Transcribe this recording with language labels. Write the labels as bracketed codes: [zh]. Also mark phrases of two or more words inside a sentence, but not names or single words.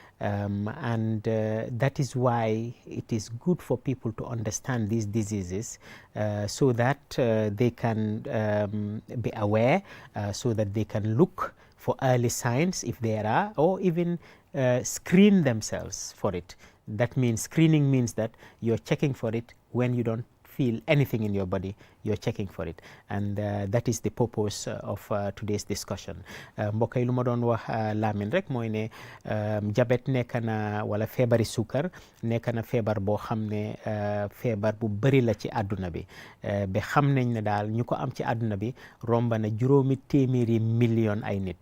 [en] That is why it is good for people to understand these diseases so that they can be aware, so that they can look for early signs if there are, or even screen themselves for it. That means screening means that you're checking for it when you don't feel anything in your body, you're checking for it, and that is the purpose of today's discussion. [wo] mbokk yi lu ma doon wax Lamin rek mooy ne jabet nekk na wala feebari sukar nekk na feebar boo xam ne feebar bu bëri la ci àdduna bi ba xam nañ ne daal ñu ko am ci àdduna bi romba na 700 million ay nit.